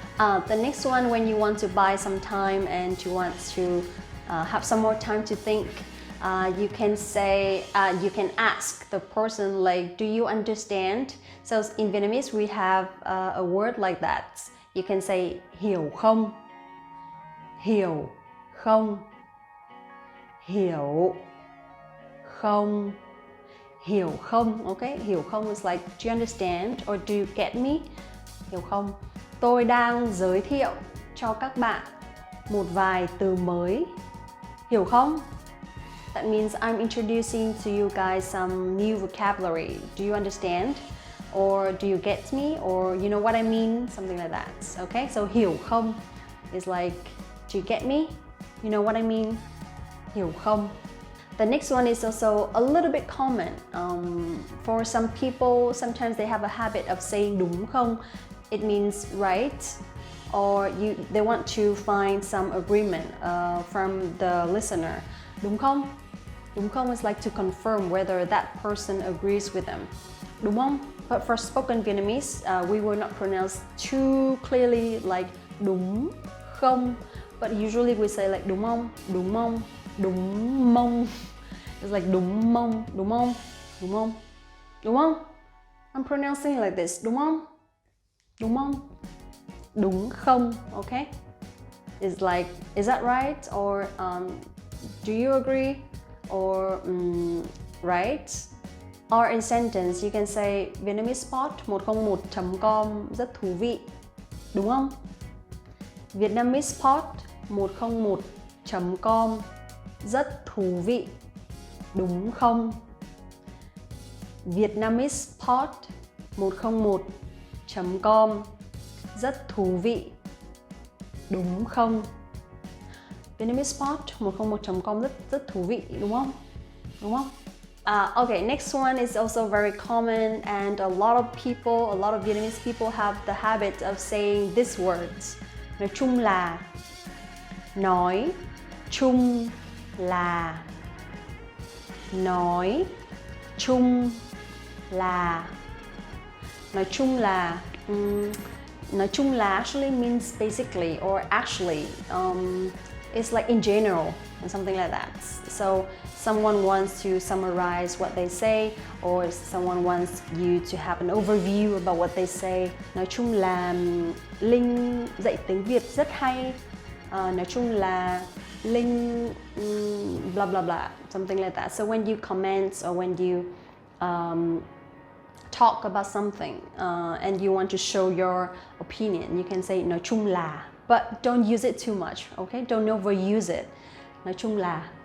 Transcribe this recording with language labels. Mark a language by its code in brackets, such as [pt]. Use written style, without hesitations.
[en] The next one, when you want to buy some time and you want to have some more time to think. You can say, you can ask the person like, do you understand? So in Vietnamese we have a word like that. You can say [vi] hiểu không, hiểu không, hiểu không, hiểu không. [en] Okay, [vi] hiểu không [en] is like, do you understand or do you get me? [vi] Hiểu không? Tôi đang giới thiệu cho các bạn một vài từ mới. Hiểu không? [en] That means I'm introducing to you guys some new vocabulary. Do you understand? Or do you get me? Or you know what I mean? Something like that. Okay, so [vi] hiểu không [en] is like, do you get me? You know what I mean? [vi] Hiểu không? [en] The next one is also a little bit common. For some people, sometimes they have a habit of saying [vi] đúng không. [en] It means right, or they want to find some agreement from the listener. [vi] Đúng không? Đúng không [en] is like to confirm whether that person agrees with them. [vi] Đúng không? [en] But for spoken Vietnamese, we will not pronounce too clearly like [vi] đúng không. [en] But usually we say like [vi] đúng không, đúng không, đúng mông. [en] It's like [vi] đúng mông, đúng không, đúng không, đúng không. [en] I'm pronouncing it like this. [vi] Đúng không, đúng không, đúng không. [en] Okay. It's like, is that right? Or do you agree? Or right? Or in sentence, you can say Vietnamese spot 101.com [vi] rất thú vị. Đúng không? Vietnamese spot 101.com rất thú vị. Đúng không? Vietnamese spot 101.com rất thú vị. Đúng không? Vietnamese spot 101.com rất thú vị, đúng không? Đúng không? [en] Okay, next one is also very common, and a lot of Vietnamese people have the habit of saying these words. [vi] Nói chung là. Nói chung là. Nói chung là. Nói chung là. Nói chung là [en] actually means basically or actually. It's like in general and something like that. So someone wants to summarize what they say, or someone wants you to have an overview about what they say. [vi] Nói chung là Linh dạy tiếng Việt rất hay. Nói chung là [en] Linh blah blah blah, something like that. So when you comment or when you talk about something and you want to show your opinion, you can say [vi] nói chung là, [en] but don't use it too much, okay? Don't overuse it. [vi] Nói chung là.